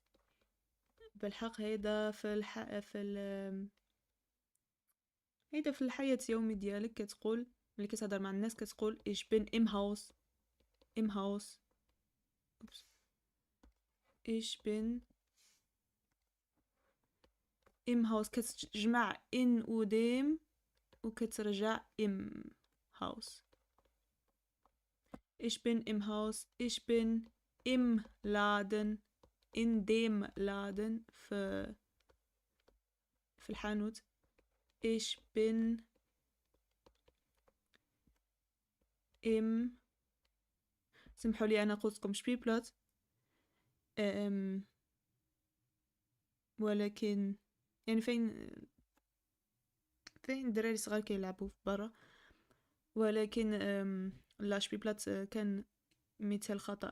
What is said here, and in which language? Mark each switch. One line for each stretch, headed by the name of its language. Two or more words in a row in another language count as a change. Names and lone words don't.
Arabic: بالحق هيدا هيدا في الحياة اليومي ديالك كتقول، ملي كتهضر مع الناس كتقول
German: ich bin im Haus. im Haus. ich bin im Haus,
Arabic: كتجمع ان وديم وكترجع
German: im Haus. ich bin im Haus. ich bin im Laden. in dem Laden
Arabic: في الحانوت.
German: ich bin im،
Arabic: سمحوا لي انا قلتكم شبيبلوت ولكن يعني فين الدراري صغار كيلعبوا في برا. ولكن لا شبيبلات كان مثال خطأ.